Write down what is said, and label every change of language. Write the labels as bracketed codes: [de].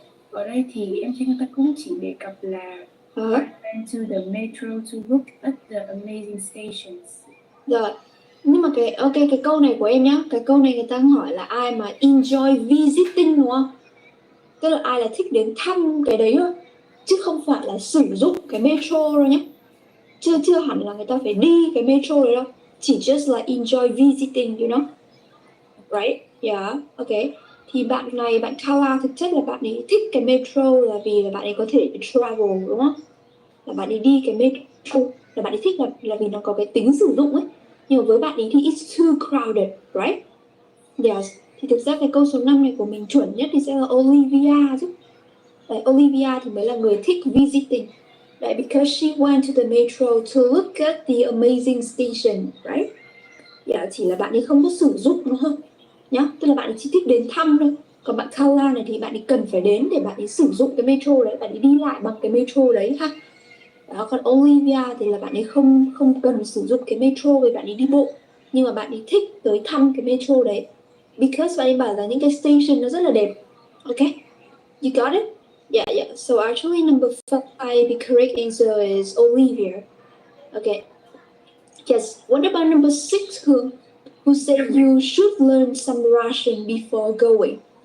[vi] Ở đây thì em thấy người ta cũng chỉ đề cập là Uh-huh. [en] I went to the metro to look at the amazing stations. [vi] Rồi. Nhưng mà cái câu này của em nhá, cái câu này người ta hỏi là ai mà [en] enjoy visiting [vi] đúng không? Tức là ai là thích đến thăm cái đấy thôi, chứ không phải là sử dụng cái metro đâu nhé. Chưa hẳn là người ta phải đi cái metro đấy đâu. [en] Chỉ just là enjoy visiting, you know? Right? Yeah, okay. [vi] Thì bạn này, bạn Kala, thực chất là bạn ấy thích cái metro là vì là bạn ấy có thể travel đúng không? Là bạn ấy đi cái metro, là bạn ấy thích là vì nó có cái tính sử dụng ấy. Nhưng mà với bạn ấy thì [en] it's too crowded, right? Yes. [vi] Thì thực ra cái câu số 5 này của mình chuẩn nhất thì sẽ là Olivia chứ. Đấy, Olivia thì mới là người thích visiting. Đấy, [en] because she went to the metro to look at the amazing station, right? [vi] Yeah, chỉ là bạn ấy không có sử dụng nó thôi nhá, tức là bạn ấy chỉ thích đến thăm thôi. Còn bạn Kala này thì bạn ấy cần phải đến để bạn ấy sử dụng cái metro đấy, bạn ấy đi lại bằng cái metro đấy ha. Đó, còn Olivia thì là bạn ấy không cần sử dụng cái metro vì bạn ấy đi bộ, nhưng mà bạn ấy thích tới thăm cái metro đấy because bạn ấy bảo là những cái station nó rất là đẹp. [en] Okay, you got it? Yeah. So actually number 5, the correct answer is Olivia. Okay. Yes. What about number 6, who said you should learn some Russian before going?